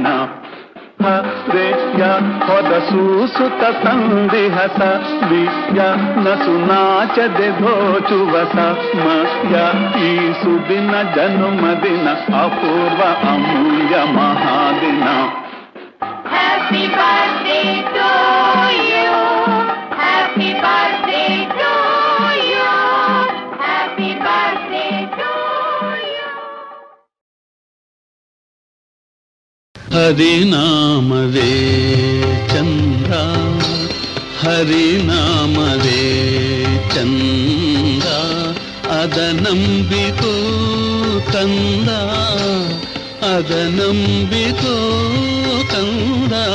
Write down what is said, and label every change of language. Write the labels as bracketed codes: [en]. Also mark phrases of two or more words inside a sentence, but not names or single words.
[kn] ಹರೆಯ ಹೊರಸೂಸುತ್ತ ತಂದಿಹ ಸವಿಯ ನಸು ನಾಚದೆ ದೋಚುವ ಸಮಯ ಈ ಸುದಿನ ಜನುಮದಿನ ಅಪೂರ್ವ ಅಮೂಲ್ಯ ಮಹಾದಿನ. [en] Happy birthday to you. Happy birthday to you. Happy birthday to you. [kn] ಹರಿನಾಮವೇ ಚಂದ್ರ, ಹರಿನಾಮವೇ ಚಂದ್ರ, ಅದ ನಂಬಿಕೋ ಕಂದ, ಅದ ನಂಬಿಕೋ ಕಂದ.